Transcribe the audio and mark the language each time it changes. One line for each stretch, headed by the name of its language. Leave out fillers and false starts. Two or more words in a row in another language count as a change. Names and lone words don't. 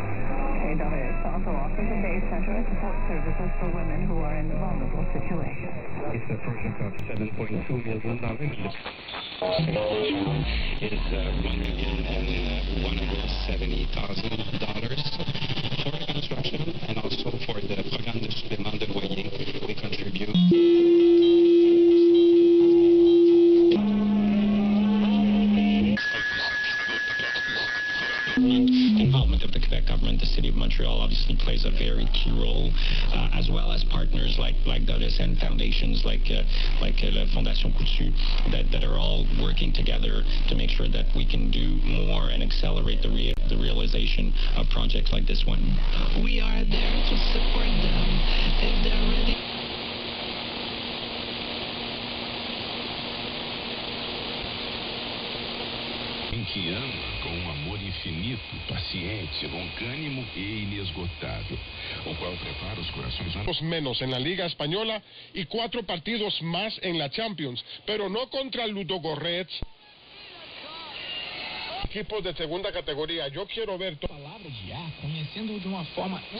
English: Chez Daris also offers a day center and support services for women who are in vulnerable situations. It's a project of $7.2 million. Is $1,170,000 for the construction and also for the
French: programme de supplément de loyer
English: we contribute. Involvement of the Quebec government, the City of Montreal obviously plays a very key role, as well as partners like Doris and foundations like la Fondation Coutu that are all working together to make sure that we can do more and accelerate the realization of projects like this one. We are there to support them if they're ready.
Portuguese: Que ama com um amor infinito, paciente, longânimo e inesgotável, o qual prepara os corações
Spanish: menos en la Liga Española y 4 partidos más en la Champions, pero no contra el Ludogorets. Equipos de segunda categoría. Yo quiero ver
Portuguese: palavra de ar, conhecendo de uma forma